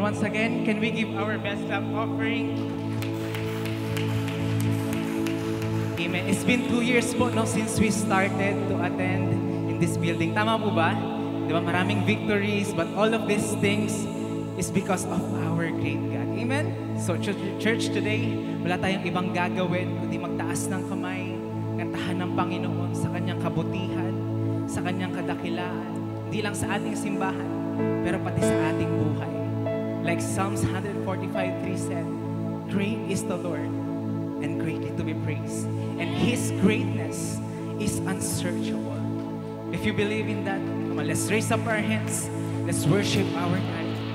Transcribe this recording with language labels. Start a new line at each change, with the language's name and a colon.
English: Once again, can we give our best love offering? Amen. It's been 2 years po no, since we started to attend in this building.
Filipino: Tama po ba? Di ba?
English: Maraming victories, but all of these things is because of our great God. Amen?
Filipino: So church today, wala tayong ibang gagawin kundi magtaas ng kamay, kantahan ng Panginoon sa kanyang kabutihan, sa kanyang kadakilaan, hindi lang sa ating simbahan, pero pati sa ating buhay.
English: Like Psalms 145:3 said, great is the Lord and greatly to be praised. And His greatness is unsearchable. If you believe in that, come on, let's raise up our hands. Let's worship our God.